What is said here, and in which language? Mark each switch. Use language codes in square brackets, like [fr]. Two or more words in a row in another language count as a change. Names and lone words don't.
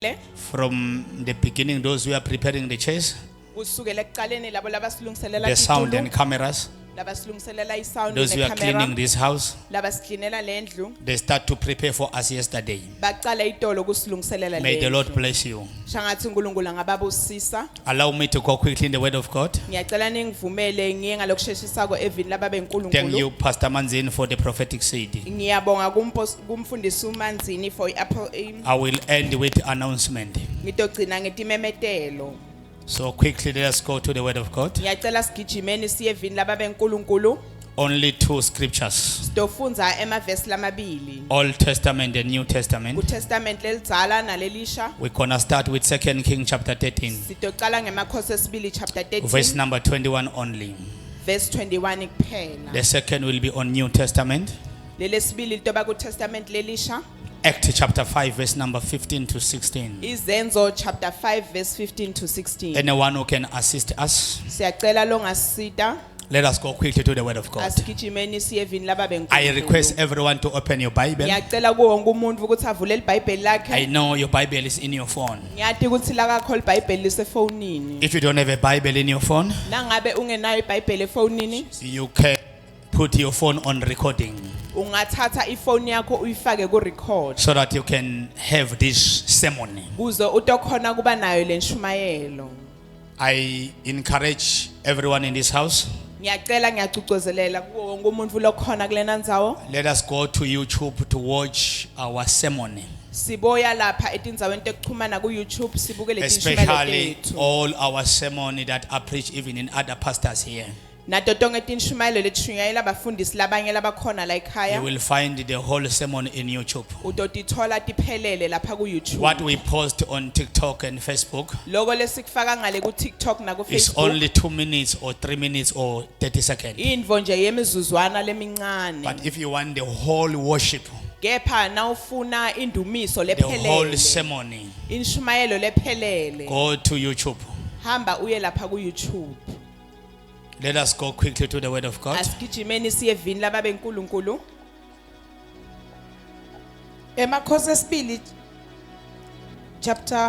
[en] From the beginning, those who are preparing the chairs, [ss] kusukela ekuqaleni labo labasilungiselela [en] the sound [ss] izitulo, [en] and cameras, [ss] labasilungiselela isound [en] those who are cleaning [ss] necamera, [en] this house, [ss] labasiklinela lendlu, [en] they start to prepare for us yesterday. [ss] baqala itolo kusilungiselela [en] May the Lord [ss] lendlu. [en] bless you. [ss] Shangathi uNkulunkulu angababusisa. [en] Allow me to go quickly in the word of God. [ss] Ngiyacela ningivumele ngiye ngalokusheshisako evini lababe [en] Thank [ss] uNkulunkulu. [en] you, Pastor Manzini, for the prophetic seed. [ss] Ngiyabonga kumfundisi uManzini for [en] I will end with announcement. [ss] ngitogcina ngetimemetelo. [en] So quickly, let us go to the word of God. [ss] Ngiyacela sigijimeni siye evini lababe uNkulunkulu. [en] Only two scriptures, [ss] Sitofunza emavesi lamabili. [en] Old Testament and New Testament. [ss] UTestament lelidzala nalelisha. [en] We're gonna start with 2 Kings chapter 13, [ss] Sitocala ngemakhosi esibili chapter [en] verse 13 number 21 only. [ss] verse 21 kuphela. [en] The second will be on New Testament, [ss] Lelesibili litoba kuTestament lelisha. [en] Acts chapter 5, verse number 15 to 16. [ss] Izenzo [en] chapter 5 verse 15 to 16. Anyone who can assist us, [ss] Siyacela longasita [en] let us go quickly to the word of God. [ss] asigijimeni siye evini lababe uNkulunkulu. [en] I request everyone to open your Bible. [ss] Ngiyacela kuwo wonke umuntu ukuthi avule iBhayibheli [en] I [ss] lakhe. [en] know your Bible is in your phone. [ss] Ngiyati ukuthi lakho iBhayibheli lisefonini. [en] If you don't have a Bible in your phone, [ss] Nangabe ungenayo iBhayibheli efonini, [en] you can put your phone on recording [ss] ungathatha ifoni yakho uyifake ku record. [en] so that you can have this sermon. [ss] Kuze utokhona kuba nayo lenshumayelo. [en] I encourage everyone in this house, [ss] Ngiyacela ngiyagcugcuzelela kuwo wonke umuntu lokhona kulena ndzawo. [en] let us go to YouTube to watch our sermon, [ss] Siboya lapha etindzaweni tekuchumana ku YouTube sibukele tinshumelo [en] especially [ss] tethu. [en] all our sermon that are preached even in other pastors here. [ss] Nato tonke tinshumelo letishunyayela abafundisi labanye labakhona la [en] You [ss] ekhaya. [en] will find the whole sermon in YouTube. [ss] Utotithola tiphelele lapha ku YouTube. [en] What we post on TikTok and Facebook [ss] Loko lesikufaka ngale ku TikTok na ku [en] is [ss] Facebook. [en] only 2 minutes or 3 minutes or 30 seconds. [ss] Indvo nje yemizuzwana lemincane. [en] But if you want the whole worship, [ss] Kepha nawufuna indumiso [en] the whole [ss] lephelele. [en] sermon, [ss] Inshumayelo lephelele. [en] go to YouTube. [ss] Hamba uye lapha ku YouTube. [en] Let us go quickly to the word of God. [ss] Asigijimeni siye evini lababe uNkulunkulu. Emakhosi esibili chapter